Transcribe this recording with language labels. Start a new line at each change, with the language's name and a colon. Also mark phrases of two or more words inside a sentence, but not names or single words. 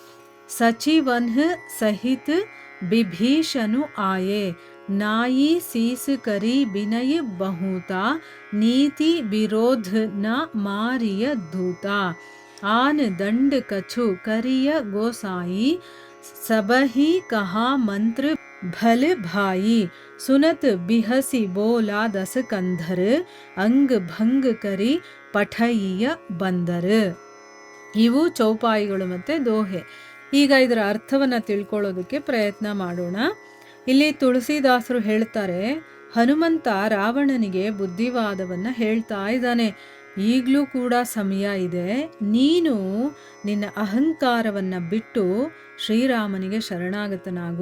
Awadhi: सचिवन्ह सहित विभीषणु आये नाई सीस करी विनय बहुता नीति विरोध न मारिय दूता आन दंड कछु करिय गोसाई सबही कहा मंत्र भल भाई सुनत बिहसी बोला दस कंधर अंग भंग करी
Kannada: ಪಠಯಿಯ ಬಂದರು. ಇವು ಚೌಪಾಯಿಗಳು ಮತ್ತು ದೋಹೆ. ಈಗ ಇದರ ಅರ್ಥವನ್ನು ತಿಳ್ಕೊಳ್ಳೋದಕ್ಕೆ ಪ್ರಯತ್ನ ಮಾಡೋಣ. ಇಲ್ಲಿ ತುಳಸಿದಾಸರು ಹೇಳ್ತಾರೆ, ಹನುಮಂತ ರಾವಣನಿಗೆ ಬುದ್ಧಿವಾದವನ್ನು ಹೇಳ್ತಾ ಇದ್ದಾನೆ. ಈಗಲೂ ಕೂಡ ಸಮಯ ಇದೆ, ನೀನು ನಿನ್ನ ಅಹಂಕಾರವನ್ನು ಬಿಟ್ಟು ಶ್ರೀರಾಮನಿಗೆ ಶರಣಾಗತನಾಗು.